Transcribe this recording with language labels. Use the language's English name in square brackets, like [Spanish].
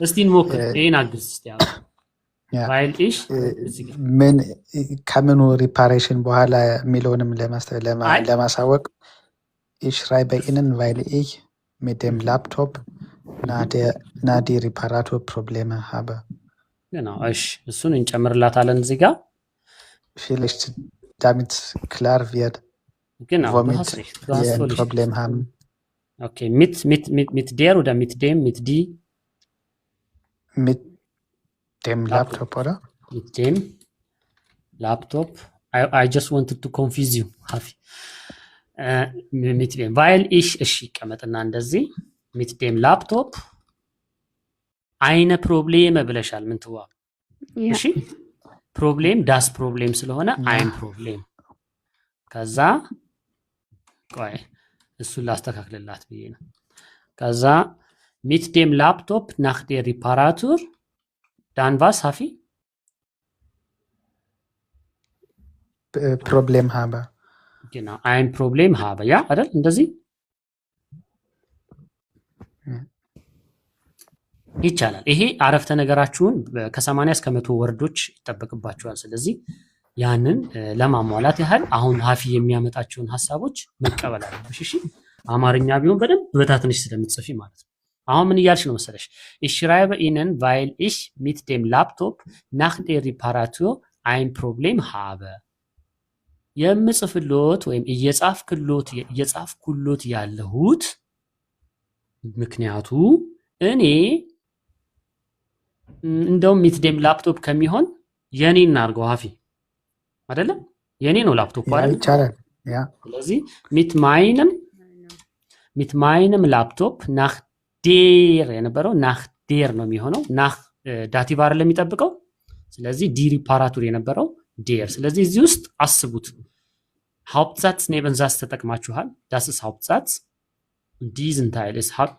[Amharic] እስቲ እንሞክር። ይሄን አግዝ እስቲ አሁን [German] weil ich [Amharic] ምን ከምኑ ሪፓሬሽን በኋላ የሚለውንም ለማሳወቅ [German] ich schreibe ihnen weil ich mit dem Laptop nach die Reparaturprobleme habe. [Amharic] genau እሺ እሱን እንጨምርላታለን እዚህ ጋር [German] vielleicht damit klar wird genau womit wir ein Problem haben. Okay, mit der oder mit dem, mit die? Mit dem Laptop, oder? Mit dem Laptop. [English] I just wanted to confuse you, Hafi. [German] Mit dem, weil ich [Amharic] ቀመጥና እንደዚህ [German] mit dem Laptop eine Probleme [Amharic] ብለሻል። ምን ትዋ? እሺ ፕሮብሌም ዳስ ፕሮብሌም ስለሆነ [German] ein Problem [Amharic] ከዛ ቆይ እሱን ላስተካክልላት ብዬ ነው። ከዛ [German] mit dem Laptop nach der Reparatur dann was Hafi? Problem habe. genau ein Problem habe ja [Amharic] አይደል እንደዚህ ይቻላል። ይሄ አረፍተ ነገራችሁን ከ80 እስከ 100 ወርዶች ይጠበቅባችኋል። ስለዚህ ያንን ለማሟላት ያህል አሁን ሀፊ የሚያመጣቸውን ሐሳቦች መቀበል አለብሽ። እሺ አማርኛ ቢሆን በደንብ በታትንሽ ስለምትጽፊ ማለት ነው። አሁን ምን እያልሽ ነው መሰለሽ? [German] ich schreibe ihnen weil ich mit dem Laptop nach der Reparatur ein Problem habe [Amharic] የምጽፍሎት ወይም እየጻፍኩሎት ያለሁት ምክንያቱ እኔ እንደውም [German] mit dem Laptop [Amharic] ከሚሆን የኔ እናርገው ሀፊ አይደለም የኔ ነው ላፕቶፕ አይደል? ይቻላል ያ ስለዚህ [German] mit meinem Laptop nach der [Amharic] የነበረው [German] nach der [Amharic] ነው የሚሆነው nach ዳቲቭ አይደለም የሚጠብቀው። ስለዚህ ዲ ሪፓራቱር የነበረው der። ስለዚህ እዚህ ውስጥ አስቡት Hauptsatz Nebensatz ተጠቅማችኋል። [German] das ist Hauptsatz und diesen Teil ist